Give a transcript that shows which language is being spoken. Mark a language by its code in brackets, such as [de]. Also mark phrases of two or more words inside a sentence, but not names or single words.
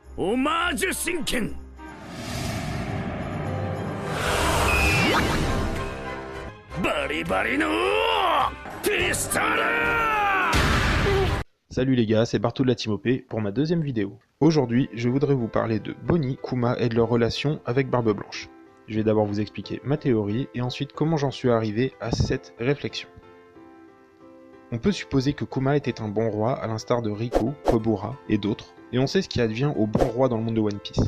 [ja] オマージュ神剣。バリバリのピストル。 [fr] Salut les gars, c'est Barto de la Team OP pour ma deuxième vidéo. Aujourd'hui, je voudrais vous parler de Bonnie, Kuma et de leur relation avec Barbe Blanche. Je vais d'abord vous expliquer ma théorie et ensuite comment j'en suis arrivé à cette réflexion. On peut supposer que Kuma était un bon roi à l'instar de Riku, Kobura et d'autres, et on sait ce qui advient aux bons rois dans le monde de One Piece.